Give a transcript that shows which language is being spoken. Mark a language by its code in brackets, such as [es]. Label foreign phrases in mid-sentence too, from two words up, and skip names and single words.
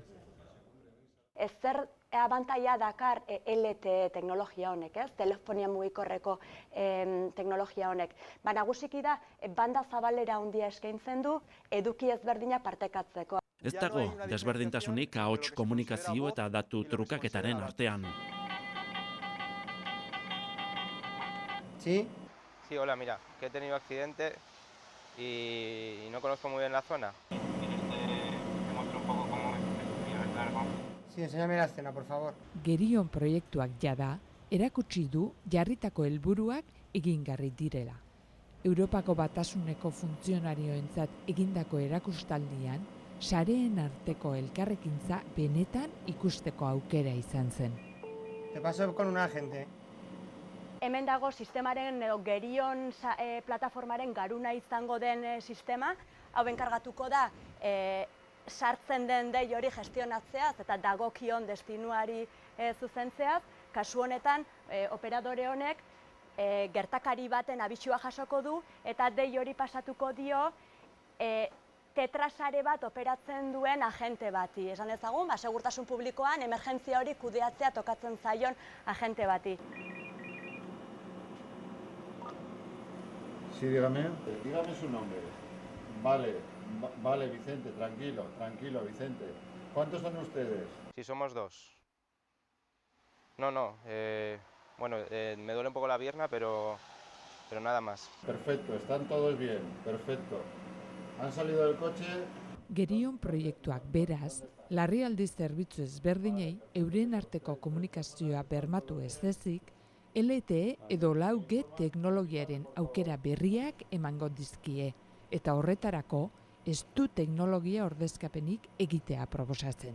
[eu] Zer abantaila dakar LTE teknologia honek, ez? Telefonia mugikorreko teknologia honek. Nagusiki da, banda zabalera handia eskaintzen du, eduki ezberdina partekatzeko. Ez dago desberdintasunik ahots komunikazio eta datu trukaketaren artean. [es] ¿Sí? Sí, hola, mira, que he tenido accidente y no conozco muy bien la zona. Te muestro un poco cómo es. Sí, enséñame la escena, por favor. [eu] Gerion proiektuak jada, erakutsi du jarritako helburuak egingarri direla. Europako Batasuneko funtzionarioentzat egindako erakustaldian, sareen arteko elkarrekintza benetan ikusteko aukera izan zen. [es] Te paso con un agente. [eu] Hemen dago sistemaren edo Gerion plataformaren garuna izango den sistema, hau enkargatuko da sartzen den dei hori gestionatzeaz eta dagokion destinuari zuzentzeaz. Kasu honetan, operadore honek gertakari baten abisua jasoko du eta dei hori pasatuko dio Tetra sare bat operatzen duen agente bati. Esan dezagun, segurtasun publikoan emergentzia hori kudeatzea tokatzen zaion agente bati. [es] Sí, dígame. Dígame su nombre. Vale, Vicente, tranquilo, Vicente. ¿Cuántos son ustedes? Sí, somos dos. No, bueno, me duele un poco la pierna, pero nada más. Perfecto, están todos bien, perfecto. ¿Han salido del coche? [eu] Gerion proiektuak beraz, larrialdi zerbitzu ezberdinei euren arteko komunikazioa bermatu ez ezik, LTE edo 4G teknologiaren aukera berriak emango dizkie, eta horretarako ez du teknologia ordezkapenik egitea proposatzen.